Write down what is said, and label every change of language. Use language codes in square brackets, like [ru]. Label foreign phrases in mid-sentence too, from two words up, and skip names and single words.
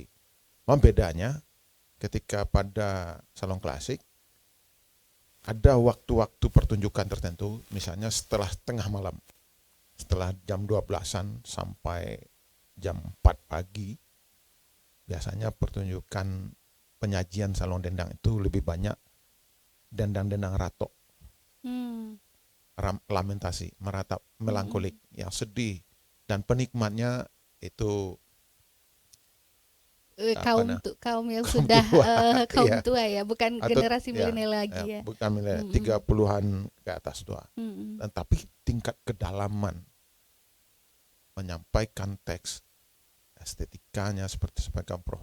[id] Bedanya ketika pada saluang klasik ada waktu-waktu pertunjukan tertentu, misalnya setelah tengah malam, setelah jam 12-an sampai jam 4 pagi, biasanya pertunjukan penyajian saluang dendang itu lebih banyak dendang-dendang ratok, lamentasi, meratap, melankolik, yang sedih, dan penikmatnya itu kaum yang sudah kaum tua ya, bukan atau, generasi milenial lagi ya. Bukan milenial, 30-an ke atas tua. Dan tapi tingkat kedalaman menyampaikan teks, estetikanya seperti sampaikan Prof.